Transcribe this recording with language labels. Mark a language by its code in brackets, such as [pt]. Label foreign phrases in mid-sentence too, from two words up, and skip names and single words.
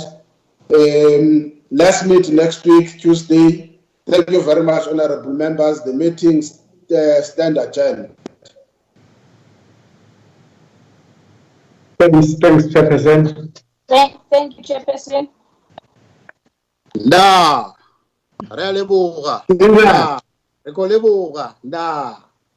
[en] Let's meet next week, Tuesday. Thank you very much, honorable members. The meetings stand adjourned. Thanks, Chairperson. Thank you, Chairperson. Da. [tn] Re a leboga. Da. Re ko leboga. Da.